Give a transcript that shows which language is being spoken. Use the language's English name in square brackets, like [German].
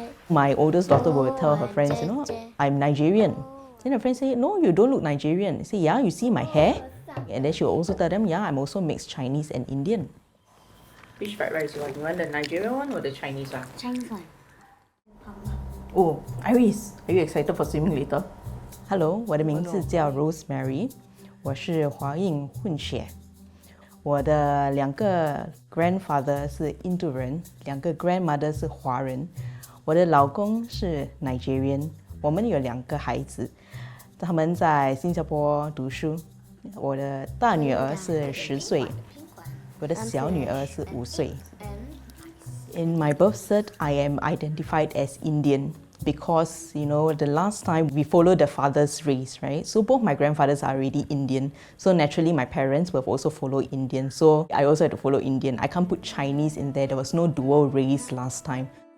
[English] My oldest daughter will tell her friends, I'm Nigerian. Then her friends say, no, you don't look Nigerian. I say, yeah, you see my hair? And then she will also tell them, yeah, I'm also mixed Chinese and Indian. Which fried rice you want? You want the Nigerian one or the Chinese one? Chinese one. Oh, Iris, are you excited for swimming later? [Chinese] Hello, 我的名字叫 Rosemary， 我是华印混血。我的2个 grandfather 是印度人，2个 grandmother 是华人。我的老公是 Nigerian， 我们有2个孩子，他们在新加坡读书。我的大女儿是10岁，我的小女儿是5岁。 [English] In my birth cert, I am identified as Indian because, the last time we followed the father's race, right? So both my grandfathers are already Indian. So naturally, my parents will also follow Indian. So I also had to follow Indian. I can't put Chinese in there. There was no dual race last time.